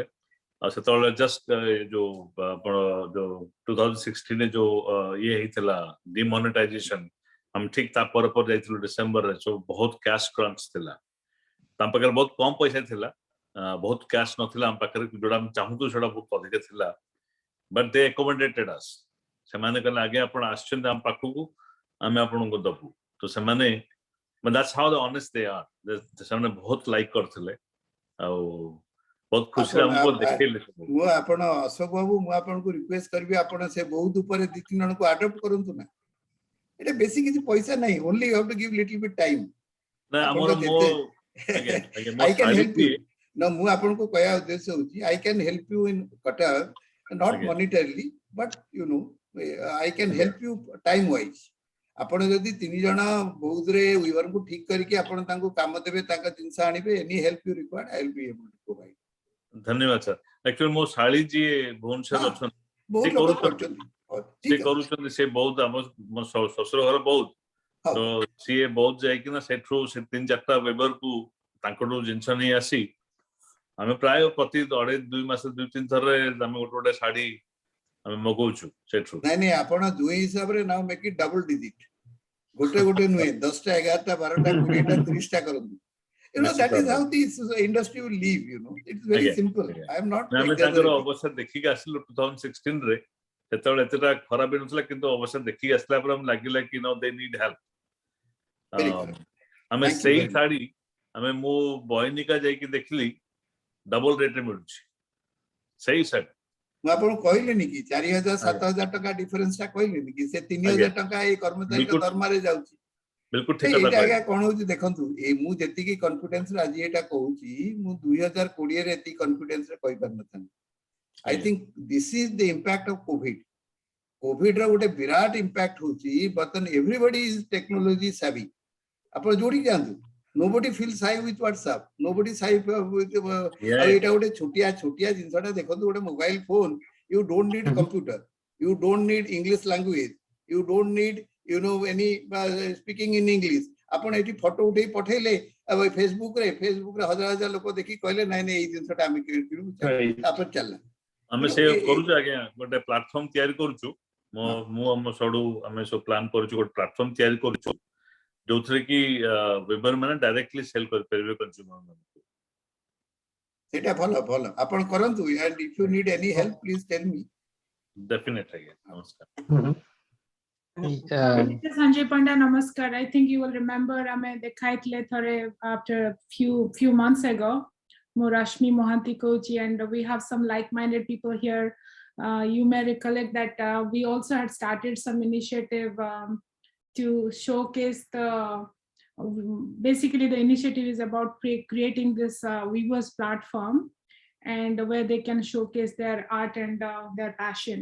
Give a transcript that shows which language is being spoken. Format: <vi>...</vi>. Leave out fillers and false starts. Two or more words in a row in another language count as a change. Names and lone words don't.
<or>ଆଉ ସେତେବେଳେ ଜଷ୍ଟ ଯୋଉ ଆପଣ ଯୋଉ 2016 ଯୋଉ ଇଏ ହେଇଥିଲା ଡିମନିଟାଇଜେସନ, ଆମେ ଠିକ ତା ପରେ ଯାଇଥିଲୁ ଡିସେମ୍ବରରେ. ସବୁ ବହୁତ</or> <en>cash crunch</en> <or>ଥିଲା, ତାଙ୍କ ପାଖରେ ବହୁତ କମ ପଇସା ଥିଲା, ବହୁତ କ୍ୟାଶ ନଥିଲା ଆମ ପାଖରେ, ଯୋଉଟା ଆମେ ଚାହୁଁଥିଲୁ ସେଟା ବହୁତ ଅଧିକ ଥିଲା.</or> <en>But they accommodated us.</en> <or>ସେମାନେ କହିଲେ ଆଜ୍ଞା ଆପଣ ଆସିଛନ୍ତି ଆମ ପାଖକୁ, ଆମେ ଆପଣଙ୍କୁ ଦବୁ. ତ ସେମାନେ</or> <en>that's how the honest they are.</en> <or>ସେମାନେ ବହୁତ ଲାଇକ୍ କରିଥିଲେ ଆଉ ବହୁତ ଖୁସିରେ ଆମକୁ ଦେଖେଇଲେ. ମୁଁ ଆପଣ ଅଶୋକ ବାବୁ, ମୁଁ ଆପଣଙ୍କୁ ରିକ୍ୱେଷ୍ଟ କରିବି ଆପଣ ସେ ବହୁତ ଉପରେ 2-3 ଜଣଙ୍କୁ ଆଡପ୍ଟ କରନ୍ତୁ ନା. ଏଟା ବେଶୀ କିଛି ପଇସା ନାହିଁ,</or> <en>only you have to give little bit time.</en> <or>ନା ଆମର</or> <en>I can help you. No,</en> <or>ମୁଁ ଆପଣଙ୍କୁ କହିବା ଉଦ୍ଦେଶ୍ୟ ହଉଛି</or> <en>I can help you in Qatar, not monetarily, but I can help you time wise.</en> <or>ଆପଣ ଯଦି 3 ଜଣ ବୌଦ୍ଧରେ ୱିଭରଙ୍କୁ ଠିକ କରିକି ଆପଣ ତାଙ୍କୁ କାମ ଦେବେ, ତାଙ୍କ ଜିନିଷ ଆଣିବେ,</or> <en>any help you require I will be able to provide.</en> <or>ଧନ୍ୟବାଦ ସାର୍. ଆକ୍ଚୁଆଲି ମୋ ଶାଳୀ ଯିଏ ଭୁବନେଶ୍ୱର ଅଛନ୍ତି, ସେ କରୁଛନ୍ତି, ସେ ବୌଦ୍ଧ, ମୋ ଶ୍ୱଶୁର ଘର ବୌଦ୍ଧ. ତ ସିଏ ବୌଦ୍ଧ ଯାଇକିନା ସେଠୁ ସେ 3-4ଟା ୱିଭରକୁ ତାଙ୍କଠୁ ଜିନିଷ ନେଇ ଆସି ଆମେ ପ୍ରାୟ ପ୍ରତି 2 ମାସ 2-3 ଥରରେ ଆମେ ଗୋଟେ ଶାଢୀ ଆମେ ମଗଉଛୁ ସେଠୁ. ନାଇଁ ଆପଣ ଦୁଇ ହିସାବରେ</or> <en>now make it double digit.</en> <or>ଗୋଟେ ନୁହେଁ, 10ଟା 11ଟା 12ଟା 20ଟା 30ଟା କରନ୍ତୁ.</or> <en>You know, that is</en> <or>Nischito</or> <en>how this industry will live, you know. It's very Again, simple. again. I am not</en> <or>ଆମେ ତାଙ୍କର</or> <en>exaggerating.</en> <or>ଅବସ୍ଥା ଦେଖିକି ଆସିଲୁ 2016 ରେ ସେତେବେଳେ ଏତେଟା ଖରାପ ନଥିଲା କିନ୍ତୁ ଅବସ୍ଥା ଦେଖିକି ଆସିଲା ପରେ ଆମକୁ ଲାଗିଲା କି</or> <en>no they need help Very correct.</en> <or>ଆମେ</or> <en>Thank you</en> <or>ସେଇ</or> <en>very much.</en> <or>ଶାଢୀ ଆମେ ମୁଁ ବଇନିକା ଯାଇକି ଦେଖିଲି</or> <en>double rate</en> <or>ରେ ମିଳୁଛି ସେଇ ଶାଢୀ ମୁଁ ଆପଣଙ୍କୁ କହିଲିନି କି 4000 7000 ଟଙ୍କା ଡିଫରେନ୍ସ ଟା କହିଲିନି କି ସେ 3000 ଟଙ୍କା ଏଇ କର୍ମଚାରୀଙ୍କ ବିଲକୁଲ ଦରମାରେ ଯାଉଛି। ବିଲକୁଲ ଠିକ କଥା ଏଇଟା ଆଜ୍ଞା କହିଲେ କଣ ହଉଛି ଦେଖନ୍ତୁ, ଏଇ ମୁଁ ଯେତିକି କନଫିଡେନ୍ସ ରେ ଆଜି ଏଇଟା କହୁଛି, ମୁଁ 2020 ରେ ଏତିକି କନଫିଡେନ୍ସ ରେ କହିପାରିନଥାନ୍ତି।</or> <en>I</en> <or>ଆଜ୍ଞା।</or> <en>think this is the impact of COVID.</en> <or>COVID ର ଗୋଟେ ବିରାଟ ଇମ୍ପାକ୍ଟ ହଉଛି, ବର୍ତ୍ତମାନ</or> <en>everybody is technology savvy.</en> <or>ଆପଣ ଯୋଉଠି ଯାଆନ୍ତୁ,</or> <en>nobody feels shy with WhatsApp, nobody shy with Yeah,</en> <or>ଆଉ ଏଇଟା ଗୋଟେ ଛୋଟିଆ ଜିନିଷଟା ଦେଖନ୍ତୁ, ଗୋଟେ</or> <en>mobile phone, you don't need computer, you don't need English language, you don't need any speaking in English.</en> <or>ଆପଣ ଏଠି ଫଟୋ ଉଠେଇ ପଠେଇଲେ ଫେସବୁକ ରେ ହଜାର ଲୋକ ଦେଖି କହିଲେ ନାଇଁ ଏଇ ଜିନିଷଟା ଆମେ କିଣିବୁ, ତାପରେ ଚାଲିଲା। ଆମେ ସେ କରୁଛୁ ଆଜ୍ଞା, ଗୋଟେ ପ୍ଲାଟଫର୍ମ ତିଆରି କରୁଛୁ। ମୁଁ ଆମ ସଡୁ ଆମେ ସବୁ ପ୍ଲାନ୍ କରୁଛୁ, ଗୋଟେ ପ୍ଲାଟଫର୍ମ ତିଆରି କରୁଛୁ ଯୋଉଥିରେ କି ୱେବର ମାନେ</or> <en>directly sell</en> <or>କରିପାରିବେ କନଜ୍ୟୁମର ମାନଙ୍କୁ। ସେଇଟା ଭଲ ଆପଣ କରନ୍ତୁ,</or> <en>and if you need any help please tell me.</en> <or>Definitely ଆଜ୍ଞା, ନମସ୍କାର। Sanjay Panda, namaskar.</or> <en>I think you will remember</en> <or>ଆମେ ଦେଖାଇଥିଲେ ଥରେ</or> <en>after a few months ago. Rashmi Mohanty Kochi, and we have some like-minded people here. You may recollect that we also had started some initiative to showcase basically the initiative is about creating this weavers platform, and where they can showcase their art and their passion.</en>